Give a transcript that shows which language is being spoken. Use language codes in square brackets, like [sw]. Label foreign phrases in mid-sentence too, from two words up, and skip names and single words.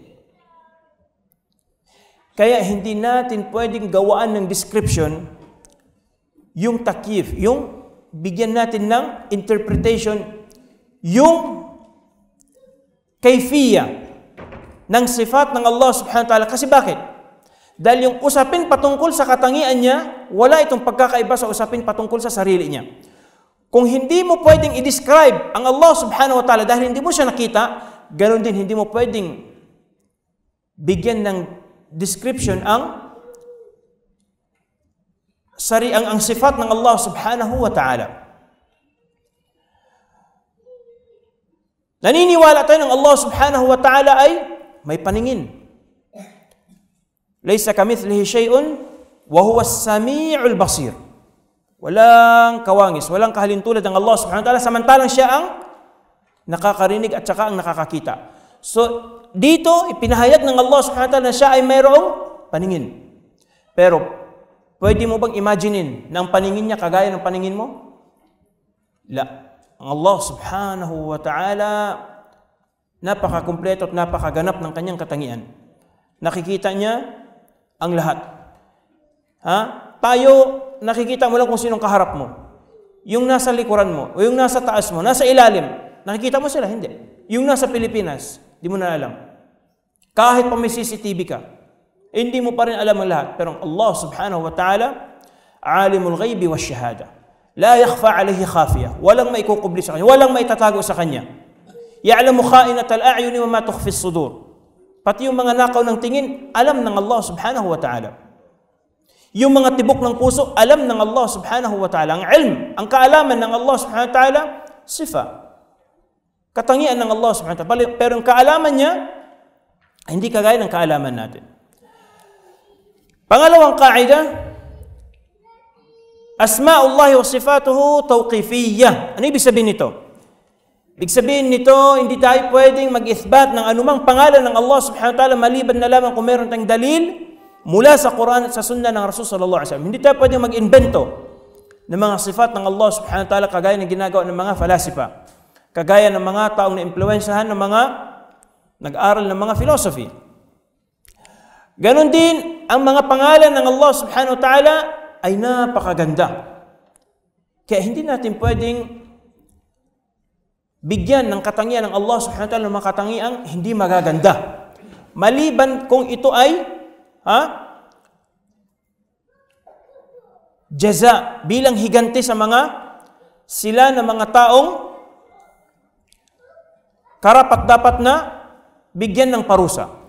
[tl] Kaya hindi natin pwedeng gawaan ng description yung takyif, yung bigyan natin ng interpretation, yung kayfiyya ng sifat ng Allah [ar] سبحانه وتعالى. [tl] Kasi bakit? Dahil yung usapin patungkol sa katangian niya, wala itong pagkakaiba sa usapin patungkol sa sarili niya. Kung hindi mo pwedeng i-describe ang Allah [ar] سبحانه وتعالى [tl] dahil hindi mo siya nakita, ganoon din hindi mo pwedeng bigyan ng description ang sifat ng Allah [ar] سبحانه وتعالى. [tl] Naniniwala tayo ng Allah [ar] سبحانه وتعالى [tl] ay may paningin. [ar] ليس كمثله شيء وهو السميع البصير. [tl] Walang kawangis, walang kahalintulad ng Allah [ar] سبحانه وتعالى, [tl] samantalang siya ang nakakarinig at saka ang nakakakita. So, dito, ipinahayag ng Allah [ar] سبحانه وتعالى [tl] na siya ay mayroong paningin. Pero, pwede mo bang imaginein na ang paningin niya kagaya ng paningin mo? La. Ang Allah [ar] سبحانه وتعالى, [tl] napakakumpleto at napakaganap ng kanyang katangian. Nakikita niya ang lahat. Tayo, nakikita mo lang kung sinong kaharap mo. Yung nasa likuran mo, o yung nasa taas mo, nasa ilalim, nakikita mo sila? Hindi. Yung nasa Pilipinas, di mo na alam. Kahit pa may CCTV ka, hindi mo pa rin alam ang lahat. [ar] Pero الله سبحانه وتعالى عالم الغيب والشهادة. لا يخفى عليه خافية. [tl] Walang may kukubli sa kanya. Walang may tatago sa kanya. [ar] يعلم خائنة الأعين وما تخفي الصدور. [tl] Pati yung mga nakaw ng tingin, alam ng Allah [ar] سبحانه وتعالى. [tl] Yung mga tibok ng puso, alam ng Allah [ar] سبحانه وتعالى. [tl] Ang ilm, ang kaalaman ng Allah [ar] سبحانه وتعالى, [tl] sifa. Katangian ng Allah [ar] سبحانه وتعالى. [tl] Pero ang kaalaman niya, hindi kagaya ng kaalaman natin. Pangalawang kaida, [ar] أسماء الله وصفاته توقيفية. [tl] Ano ibig sabihin nito? Ibig sabihin nito, hindi tayo pwedeng mag-ithbat ng anumang pangalan ng Allah [ar] سبحانه وتعالى [tl] maliban na lamang kung meron tayong dalil mula sa Quran at sa Sunnah ng Rasul [ar] صلى الله عليه وسلم. [tl] Hindi tayo pwedeng mag-invento ng mga sifat ng Allah [ar] سبحانه وتعالى [tl] kagaya ng ginagawa ng mga falasifa, kagaya ng mga taong na-impluwensyahan ng mga nag-aral ng mga philosophy. Ganon din, ang mga pangalan ng Allah [ar] سبحانه وتعالى [tl] ay napakaganda. Kaya hindi natin pwedeng bigyan ng katangian ng Allah [ar] سبحانه وتعالى [tl] ng mga katangiang hindi magaganda. Maliban kung ito ay jaza, bilang higanti sa sila na mga taong karapat-dapat na bigyan ng parusa.